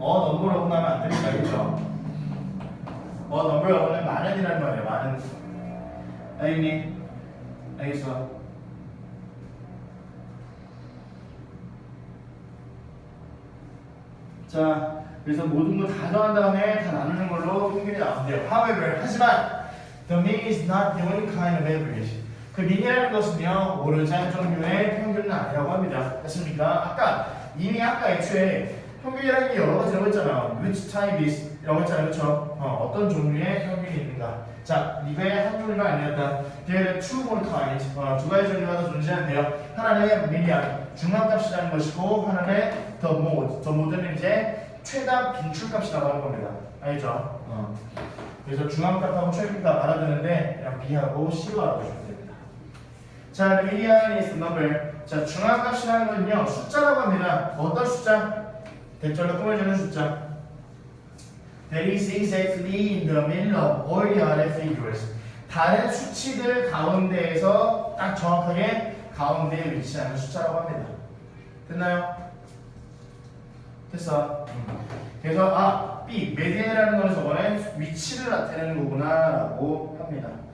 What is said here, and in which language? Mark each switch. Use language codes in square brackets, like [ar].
[ko] number of 나면 안 됩니다. 그쵸? number of는 많은이라는 말이에요. 많은. 알겠니? 알겠어? 자, 그래서 모든 거 다 더한 다음에 다 나누는 걸로 평균이 나온대요. [en] However, [ko] 하지만 [en] the mean is not the only kind of average. [ko] 그 mean이라는 것은요, 오르지 않은 종류의 평균은 아니라고 합니다. 됐습니까? 이미 아까 애초에 평균이라는 게 여러 가지라고 했잖아. [en] Which type is? [ko] 이라고 했잖아요. 그렇죠? 어떤 종류의 평균이 있는가. 자, 이거의 한 종류가 아니었다. [en] There are two more kinds. [ko] 두 가지 종류가 더 존재하는데요. 하나는 median, 중간값이라는 것이고 하나는 the mode. the mode는 이제 최다 빈출값이라고 하는 겁니다. 알죠? 그래서 중간값하고 최빈값 알아두는데 그냥 B하고 C로 알아두시면 됩니다. [en] 자, the median is the number. [ko] 자, 중간값이라는 건요, 숫자라고 합니다. 어떤 숫자? 대절로 꾸며주는 숫자. [en] That is exactly in the middle of all the other figures. [ko] 다른 수치들 가운데에서 딱 정확하게 가운데에 위치하는 숫자라고 합니다. 됐나요? 됐어. 그래서 B, median이라는 거는 저번에 위치를 나타내는 거구나 라고 합니다.